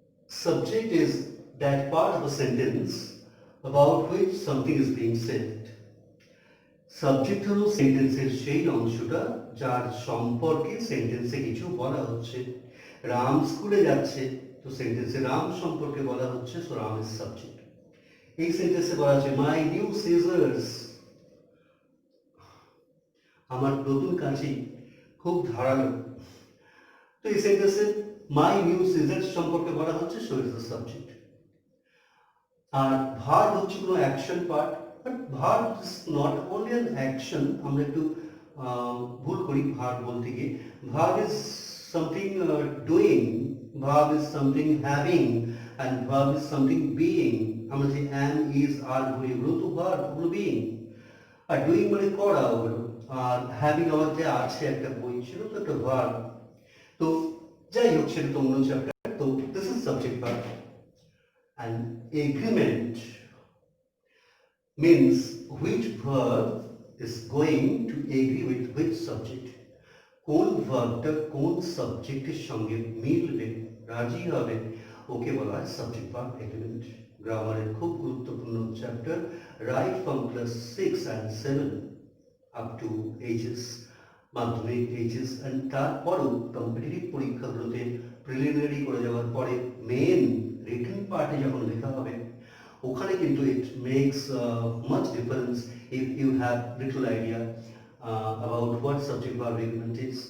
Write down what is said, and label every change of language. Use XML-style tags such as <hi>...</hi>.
<en>Subject is that part of a sentence about which something is being said.</en> <bn>Subject হলো সেন্টেন্সের সেই অংশটা যার সম্পর্কে সেন্টেন্সে কিছু বলা হচ্ছে। রাম স্কুলে যাচ্ছে, তো সেন্টেন্সে রাম সম্পর্কে বলা হচ্ছে,</bn> <en>So Ram is subject.</en> <bn>এই সেন্টেন্সে বলা আছে মাই নিউ সিজার্স, আমার নতুন কাঁচি খুব ধারালো। তো এই সেন্টেন্সে মাই নিউ সিজার্স সম্পর্কে বলা হচ্ছে,</bn> <en>So is the subject.</en> <bn>আর verb হচ্ছে কোনো action part,</bn> <en>But verb is not only an action.</en> <bn>আমরা একটু ভুল করি ভার্ব বলতে গিয়ে।</bn> <en>Verb is something doing, verb is something having, and verb is something being.</en> <bn>আমরা যে অ্যাম, ইজ, আর বলি, এগুলো তো ভার্ব, ওগুলো বিইং। আর ডুইং মানে করা, ওগুলো। আর হ্যাভিং আমার যে আছে একটা বই, সেটা তো একটা ভার্ব। তো যাই হোক, সেটা তো অন্য চ্যাপ্টার। তো</bn> <en>This is subject verb. And agreement means which verb is going to agree with which subject.</en> <bn>কোন ভার্বটা কোন সাবজেক্টের সঙ্গে মিলবে, রাজি হবে, ওকে বলা হয় সাবজেক্ট ভার্ব এগ্রিমেন্ট। গ্রামারের খুব গুরুত্বপূর্ণ chapter,</bn> <en>right from class 6 and 7 up to HS,</en> <bn>মাধ্যমিক, এইচএস, অ্যান্ড তারপরও কম্পিটিটিভ পরীক্ষাগুলোতে প্রিলিমিনারি করে যাওয়ার পরে মেন রিটেন পার্টে যখন লেখা হবে, ওখানে কিন্তু</bn> <en>It makes much difference if you have little idea about what subject verb agreement is.</en>